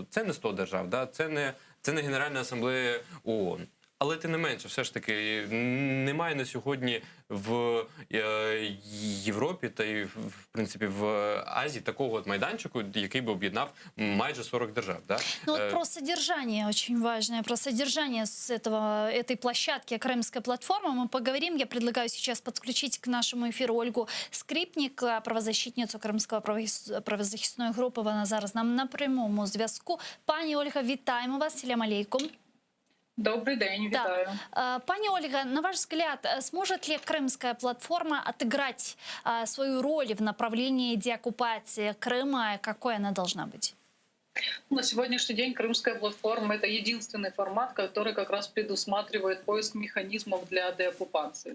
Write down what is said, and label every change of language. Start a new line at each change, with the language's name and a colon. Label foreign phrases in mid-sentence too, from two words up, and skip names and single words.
Ukrainian: Це не 100 держав, да? Це не Генеральна асамблея ООН. Але тим не менше, все ж таки, немає на сьогодні в Європі та й, в принципі, в Азії такого майданчику, який би об'єднав майже 40 держав.
Russian: Да? Ну вот про содержание очень важное, про содержание этой площадки Крымская платформа мы поговорим. Я предлагаю сейчас подключить к нашему эфиру Ольгу Скрипник, правозащитницу
Ukrainian: Кримської правозахисної групи. Вона зараз нам на прямому зв'язку. Пані Ольга, вітаємо вас.
Crimean Tatar: Селям алейкум.
Russian: Добрый день, витаю. Да. Пани Ольга, на ваш взгляд, сможет ли Крымская платформа отыграть свою роль в направлении деоккупации Крыма? Какой она должна быть? На сегодняшний день Крымская платформа — это единственный формат, который как раз предусматривает поиск механизмов для деоккупации.